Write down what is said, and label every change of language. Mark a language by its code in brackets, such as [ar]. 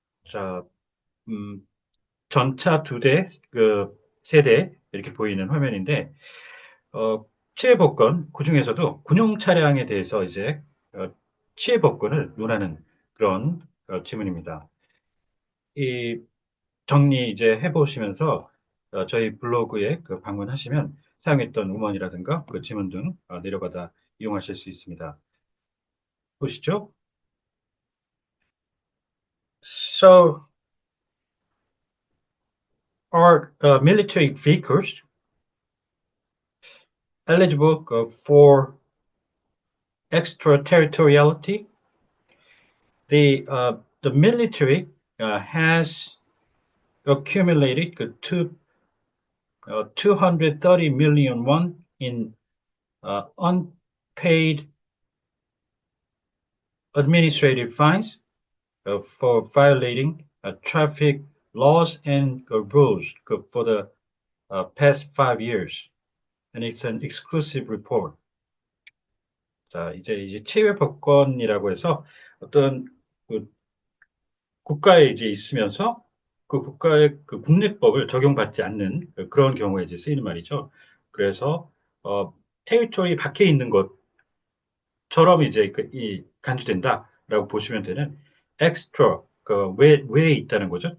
[ko] 자, 음, 전차 두 대, 세 대 이렇게 보이는 화면인데 치외 법권 그 중에서도 군용 차량에 대해서 이제 어, 치외 법권을 논하는 그런 지문입니다. 이 정리 이제 해보시면서 저희 블로그에 그 방문하시면 사용했던 음원이라든가 그 지문 등 내려받아 이용하실 수 있습니다. 보시죠. [en] So, are military vehicles eligible for extraterritoriality? The military has accumulated 230 million won in unpaid administrative fines for violating traffic laws and rules for the past 5 years. And it's an exclusive report. [ko] 자, 이제 치외 법권이라고 해서 어떤 그 국가에 이제 있으면서 그 국가의 그 국내법을 적용받지 않는 그런 경우에 이제 쓰이는 말이죠. 그래서 테리토리 밖에 있는 것처럼 이제 이 간주된다라고 보시면 되는 extra 외에 있다는 거죠.